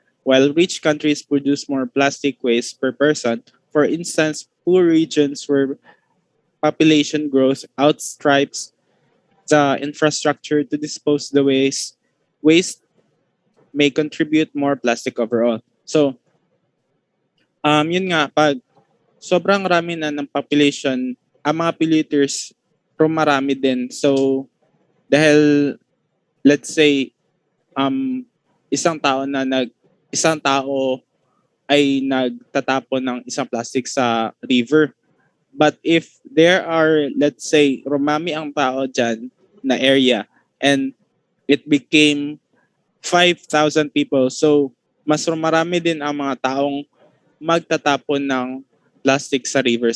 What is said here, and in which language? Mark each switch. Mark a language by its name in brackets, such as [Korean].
[English] While rich countries produce more plastic waste per person, for instance, poor regions where population growth outstrips the infrastructure to dispose the waste waste may contribute more plastic overall. [Filipino] So, yun nga, pag sobrang rami na ng population, ang mga polluters, marami din. So, dahil, [English] let's say, [Filipino] um, isang tao na isang tao ay nagtatapon ng isang plastic sa river. [English] But if there are, let's say, [Filipino] rumami ang tao dyan na area [English] and it became 5,000 people. [Filipino] So, mas marami din ang mga taong magtatapon ng plastic sa river.